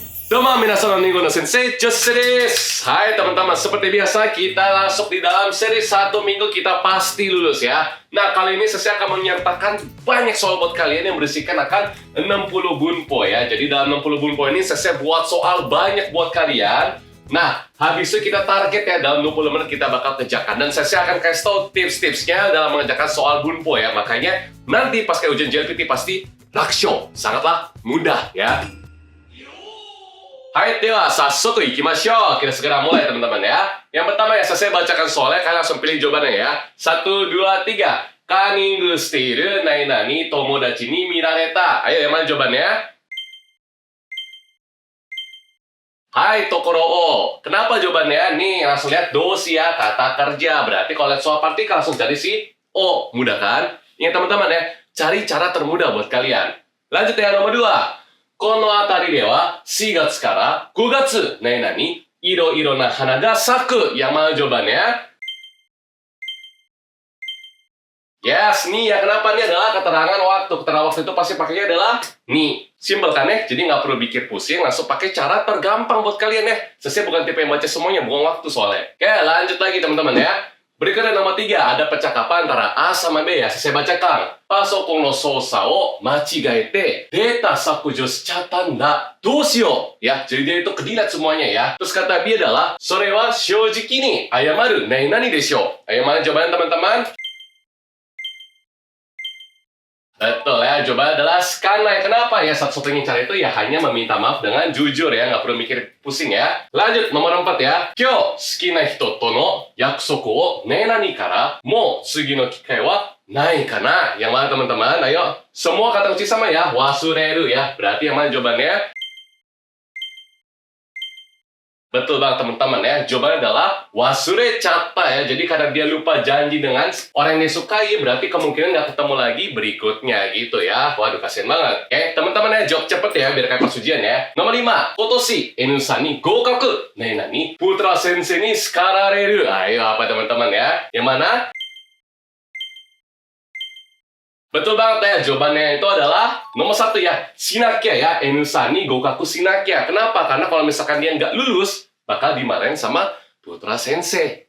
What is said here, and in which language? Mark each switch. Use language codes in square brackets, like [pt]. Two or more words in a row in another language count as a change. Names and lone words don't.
[ja] どうも みなさん minggu の 先生 Jose です. [id] Hai teman-teman, seperti biasa kita masuk di dalam seri 1 minggu kita pasti lulus ya. Nah, kali ini saya akan menyertakan banyak soal buat kalian yang berisikan akan 60 bunpo ya. Jadi dalam 60 bunpo ini saya buat soal banyak buat kalian. Nah, habis itu kita target ya, dalam 20 menit kita bakal kerjakan. Dan saya akan kasih tahu tips-tipsnya dalam mengerjakan soal bunpo ya. Makanya nanti pas kayak ujian JLPT pasti laksho, sangatlah mudah ya. [ja] はい、では, さっそく 行きましょう. [id] Kita segera mulai teman-teman ya. Yang pertama ya, saya bacakan soalnya, kalian langsung pilih jawabannya ya. 1, 2, 3. [ja] カンニング している 何々 友達 に 見られた. [id] Ayo, yang mana jawabannya? [ja] はい、ところ を. [id] Kenapa jawabannya? Nih, langsung lihat dosi ya, kata kerja. Berarti kalau lihat soal partikel langsung cari si o. Mudah kan? Ingat teman-teman ya, cari cara termudah buat kalian. Lanjut ya, nomor 2. [ja] この辺りでは4月から5月何々いろいろな花が咲く. [id] Yang mana jawabannya? Yes, nih ya. Kenapa? Ini adalah keterangan waktu. Keterangan waktu itu pasti pakainya adalah nih. Simpel kan ya? Jadi nggak perlu pikir pusing. Langsung pakai cara tergampang buat kalian ya. Saya bukan tipe yang baca semuanya. Buang waktu soalnya. Oke, lanjut lagi teman-teman ya. Berikutnya nomor 3, ada percakapan antara A sama B ya. Saya bacakan. [ja] パソコン の 操作 を 間違えて データ 削除 しちゃった んだ. どうしよう. [id] Ya, jadi dia itu kedilat semuanya ya. Terus kata B adalah [ja] それ は 正直 に 謝る 何 でしょう. [id] Ayo, mana jawabannya teman-teman? Betul ya, jawabannya adalah skanai. Kenapa ya? Satu-satunya cara itu ya hanya meminta maaf dengan jujur ya, nggak perlu mikir pusing ya. Lanjut, nomor 4 ya. [ja] 今日 好き な 人 と の 約束 を 何々 から もう 次 の 機会 は ない かな. [id] Yang mana teman-teman? Ayo, semua kata kunci sama ya. Wasureru ya. Berarti yang mana jawabannya? Betul banget teman-teman ya, jawabannya adalah wasurechatta ya. Jadi karena dia lupa janji dengan orang yang dia sukai, berarti kemungkinan nggak ketemu lagi berikutnya gitu ya. Waduh, kasihan banget. Oke, teman-teman ya, jawab cepet ya, biar kayak pas ujian ya. Nomor 5, [ja] 今年 N さん に 合格 何 putra 先生 に 叱られる. [id] Ayo, apa teman-teman ya? Yang mana? Betul banget ya, jawabannya itu adalah nomor 1 ya, shinakia ya, [ja] N さん に 合格 しなきゃ. [id] Kenapa? Karena kalau misalkan dia nggak lulus, bakal dimarahin sama putra sensei.